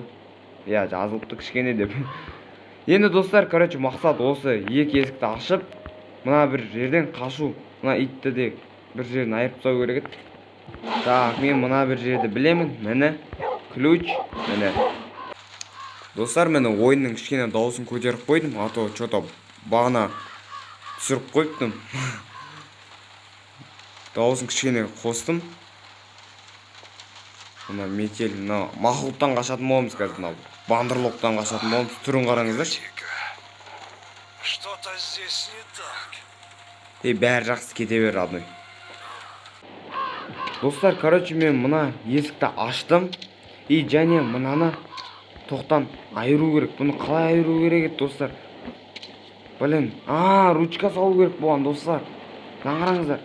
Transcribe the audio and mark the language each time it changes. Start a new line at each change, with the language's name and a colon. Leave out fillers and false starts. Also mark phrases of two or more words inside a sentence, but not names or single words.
Kazakh: Иә, жазылыпты кішкене деп. Енді достар, мақсат осы екі есікті ашып, мына бір жерден қашу. Мына итті де бір жерін айырып тастау керек еді. Так, мен мына бір жерді білемін, міне. Ключ, міне. Достар, мен ойынның кішкене дауысын көтеріп қойдым,
Russian: а то что-то
Kazakh: бағана түсіріп қойыптым. Дауысын кішкене қостым. Мына метел, мына мақұлықтан қашатын боламыз қазір, мына бандырлоқтан қашатын боламыз. Түрін қараңыздар.
Russian: Что-то здесь не так.
Kazakh: Бәрі жақсы кете бер, родной. Достар, мен мына есікті аштым. Және мынаны тоқтан айыру керек. Бұны қалай айыру керек еді, достар? Блин, ручка салу керек болған, достар. Мына қараңыздар.